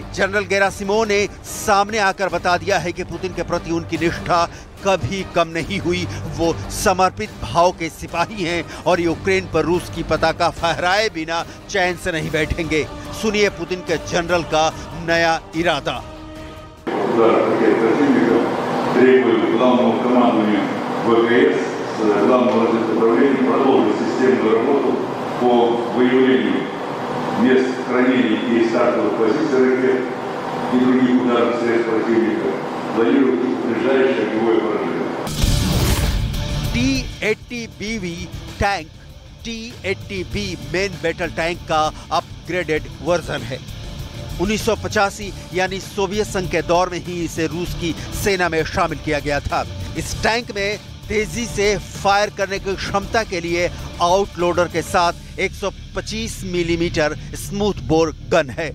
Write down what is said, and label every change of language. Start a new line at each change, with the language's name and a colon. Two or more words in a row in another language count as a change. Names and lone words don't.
Hindi: जनरल गेरासिमोव ने सामने आकर बता दिया है कि पुतिन के प्रति उनकी निष्ठा कभी कम नहीं हुई। वो समर्पित भाव के सिपाही हैं और यूक्रेन पर रूस की पताका फहराए बिना चैन से नहीं बैठेंगे। सुनिए पुतिन के जनरल का नया इरादा।
Russian: ВКС с главного разведуправления продолжит системную работу по выявлению мест хранения и стартовых позиций ракет и других ударных средств противника планируют ближайшее огневое поражение.
Hindi: T-80BV टैंक T-80B
English: main battle tank
Hindi: का
English: upgraded version
Hindi: है। 1985 यानी सोवियत संघ के दौर में ही इसे रूस की सेना में शामिल किया गया था। इस टैंक में तेजी से फायर करने की क्षमता के लिए आउटलोडर के साथ 125 मिलीमीटर
English: smooth bore gun
Hindi: है।